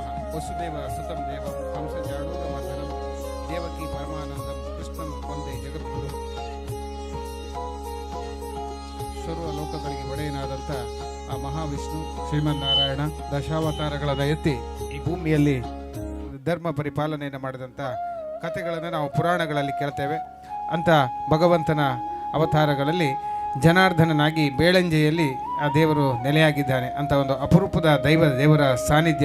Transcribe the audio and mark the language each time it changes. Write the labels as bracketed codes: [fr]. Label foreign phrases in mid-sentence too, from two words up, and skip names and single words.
[sa] ವಸುದೇವ ಸುತಂ ದೇವಂ ಹಂಸಜಾಡೂರಮರ್ದನಂ ದೇವಕಿ ಪರಮಾನಂದಂ ಕೃಷ್ಣಂ ವಂದೇ ಜಗದ್ಗುರು. [kn] ಸರ್ವ ಲೋಕಗಳಿಗೆ ಒಡೆಯನಾದಂಥ ಆ ಮಹಾವಿಷ್ಣು ಶ್ರೀಮನ್ನಾರಾಯಣ ದಶಾವತಾರಗಳ ಎತ್ತಿ ಈ ಭೂಮಿಯಲ್ಲಿ ಧರ್ಮ ಪರಿಪಾಲನೆಯನ್ನು ಮಾಡಿದಂಥ ಕಥೆಗಳನ್ನು ನಾವು ಪುರಾಣಗಳಲ್ಲಿ ಕೇಳ್ತೇವೆ. ಅಂಥ ಭಗವಂತನ ಅವತಾರಗಳಲ್ಲಿ ಜನಾರ್ದನನಾಗಿ ಬೇಳಂಜೆಯಲ್ಲಿ ಆ ದೇವರು ನೆಲೆಯಾಗಿದ್ದಾನೆ ಅಂತ ಒಂದು ಅಪರೂಪದ ದೇವರ ಸಾನ್ನಿಧ್ಯ.